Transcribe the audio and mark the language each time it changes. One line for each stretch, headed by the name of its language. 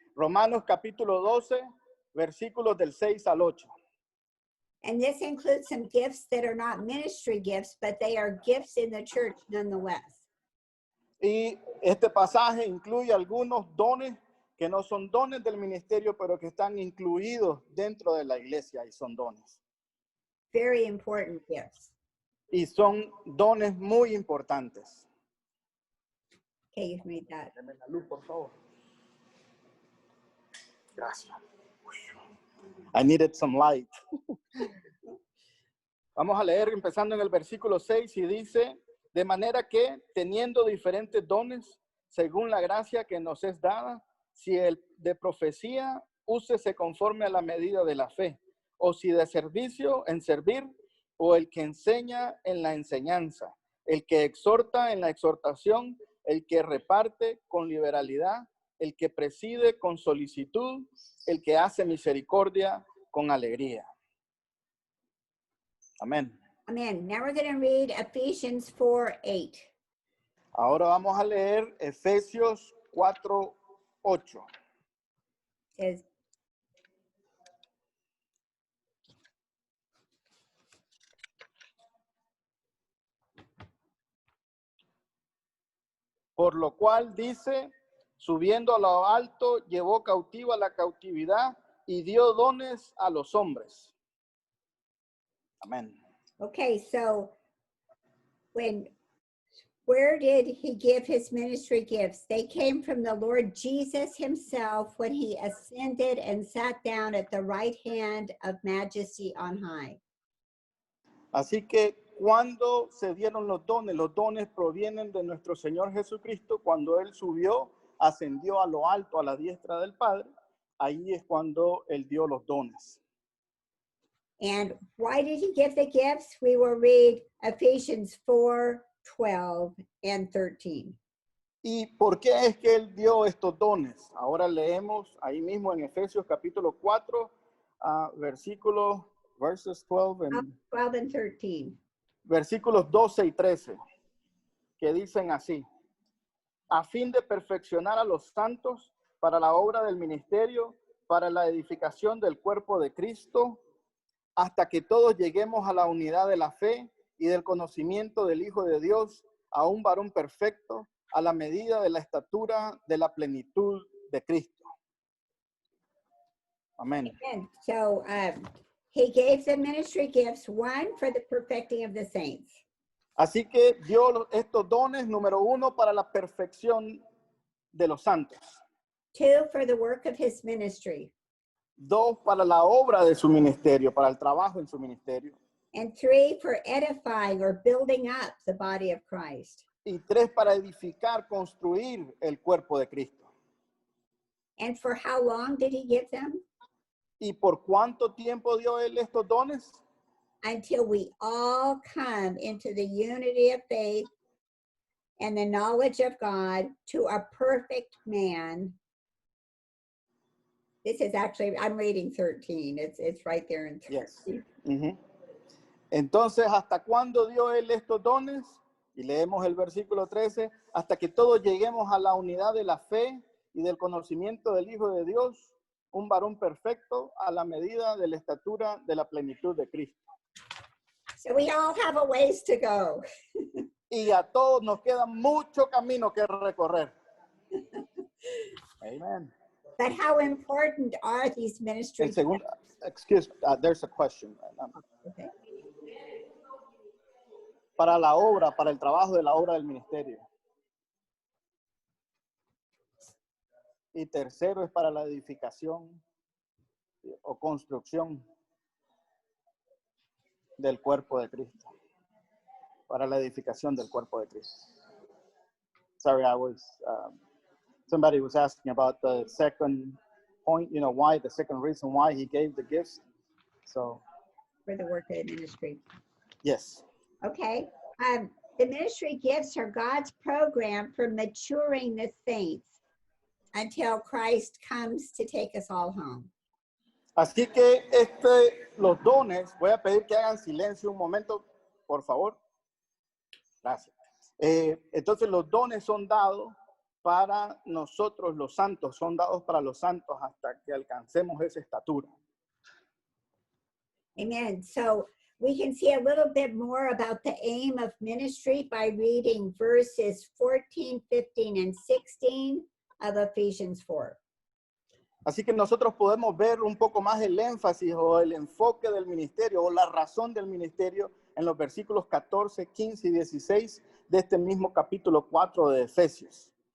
Spanish: Romanos capítulo 12, versículos del 6 al 8.
English: and this includes some gifts that are not ministry gifts, but they are gifts in the church nonetheless.
Spanish: Y este pasaje incluye algunos dones que no son dones del ministerio, pero que están incluidos dentro de la iglesia y son dones.
English: Very important gifts.
Spanish: Y son dones muy importantes.
English: Okay, you've made that.
Spanish: Deme la luz, por favor. Gracias.
English: I needed some light.
Spanish: Vamos a leer empezando en el versículo 6 y dice, de manera que teniendo diferentes dones, según la gracia que nos es dada, si el de profecía, úsese conforme a la medida de la fe, o si de servicio, en servir, o el que enseña en la enseñanza, el que exhorta en la exhortación, el que reparte con liberalidad, el que preside con solicitud, el que hace misericordia con alegría. Amén.
English: Amen. Now we're going to read Ephesians 4:8.
Spanish: Ahora vamos a leer Efesios 4:8.
English: It says,
Spanish: Por lo cual dice, subiendo a lo alto, llevó cautiva la cautividad y dio dones a los hombres. Amén.
English: okay, so where did he give his ministry gifts? They came from the Lord Jesus himself when he ascended and sat down at the right hand of majesty on high.
Spanish: Así que cuando se dieron los dones provienen de nuestro Señor Jesucristo. Cuando Él subió, ascendió a lo alto, a la diestra del Padre, ahí es cuando Él dio los dones.
English: And why did he give the gifts? We will read Ephesians 4:12 and 13.
Spanish: ¿Y por qué es que Él dio estos dones? Ahora leemos ahí mismo en Efesios capítulo 4,
English: verses 12 and 12 and 13.
Spanish: versículos 12 y 13, que dicen así: a fin de perfeccionar a los santos para la obra del ministerio, para la edificación del cuerpo de Cristo, hasta que todos lleguemos a la unidad de la fe y del conocimiento del Hijo de Dios, a un varón perfecto, a la medida de la estatura de la plenitud de Cristo. Amén.
English: And so he gave the ministry gifts, one for the perfecting of the saints.
Spanish: Así que dio estos dones, número uno, para la perfección de los santos.
English: 2 for the work of his ministry.
Spanish: 2, para la obra de su ministerio, para el trabajo en su ministerio.
English: And 3 for edifying or building up the body of Christ.
Spanish: Y 3, para edificar, construir el cuerpo de Cristo.
English: And for how long did he give them?
Spanish: ¿Y por cuánto tiempo dio Él estos dones?
English: Until we all come into the unity of faith and the knowledge of God, to a perfect man. This is actually, I'm reading 13. It's right there in 13. Yes.
Spanish: Entonces, ¿hasta cuándo dio Él estos dones? Y leemos el versículo 13, hasta que todos lleguemos a la unidad de la fe y del conocimiento del Hijo de Dios, un varón perfecto a la medida de la estatura de la plenitud de Cristo.
English: So we all have a ways to go.
Spanish: Y a todos nos queda mucho camino que recorrer.
English: Amen. But how important are these ministry
Spanish: El segundo,
English: excuse me, there's a question. Okay.
Spanish: Para la obra, para el trabajo de la obra del ministerio. Y tercero es para la edificación o construcción del cuerpo de Cristo, para la edificación del cuerpo de Cristo.
English: Sorry, somebody was asking about the second point, why, the second reason why he gave the gifts. So, For the work of the ministry. yes. Okay. The ministry gifts are God's program for maturing the saints until Christ comes to take us all home.
Spanish: Así que los dones, voy a pedir que hagan silencio un momento, por favor. Gracias. Entonces los dones son dados para nosotros los santos, son dados para los santos hasta que alcancemos esa estatura.
English: Amen. So we can see a little bit more about the aim of ministry by reading verses 14, 15, and 16 of Ephesians 4.
Spanish: Así que nosotros podemos ver un poco más el énfasis o el enfoque del ministerio o la razón del ministerio en los versículos 14, 15 y 16 de este mismo capítulo 4 de Efesios.